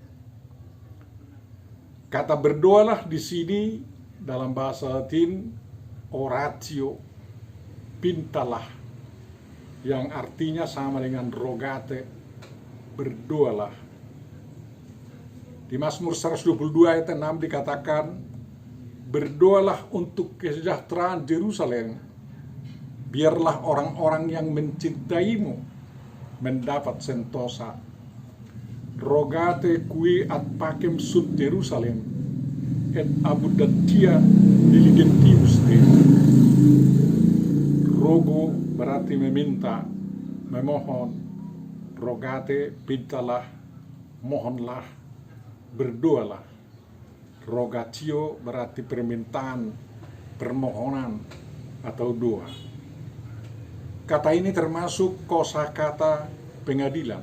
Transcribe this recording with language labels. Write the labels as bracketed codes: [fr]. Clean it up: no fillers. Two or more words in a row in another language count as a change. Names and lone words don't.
[id] Kata berdoalah di sini dalam bahasa Latin oratio, pintalah, yang artinya sama dengan rogate, berdoalah. Di Mazmur 122 ayat 6 dikatakan, "Berdoalah untuk kesejahteraan Yerusalem, biarlah orang-orang yang mencintaimu mendapat sentosa. [la] Rogate qui ad pacem sub Jerusalem, et abundantia diligentius te." [id] Rogo berarti meminta, memohon. Rogate, pintalah, mohonlah, berdoalah. Rogatio berarti permintaan, permohonan, atau doa. Kata ini termasuk kosakata pengadilan.